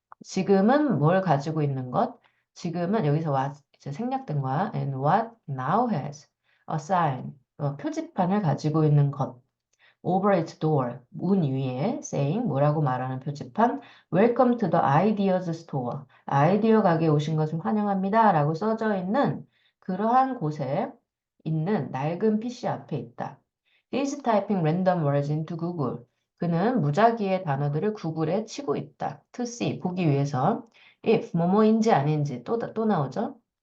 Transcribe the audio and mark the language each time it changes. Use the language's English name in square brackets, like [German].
[Korean] 지금은 뭘 가지고 있는 것? 지금은 여기서 what 이제 생략된 거야. [English] And what now has a sign [Korean] 표지판을 가지고 있는 것. [English] Over its door [Korean] 문 위에 saying 뭐라고 말하는 표지판 [English] Welcome to the Ideas Store [Korean] 아이디어 가게에 오신 것을 환영합니다 라고 써져 있는 그러한 곳에 있는 낡은 PC 앞에 있다. [English] He is typing random words into Google. [Korean] 그는 무작위의 단어들을 구글에 치고 있다. [English] To see [Korean] 보기 위해서 if 뭐뭐인지 아닌지 또 나오죠.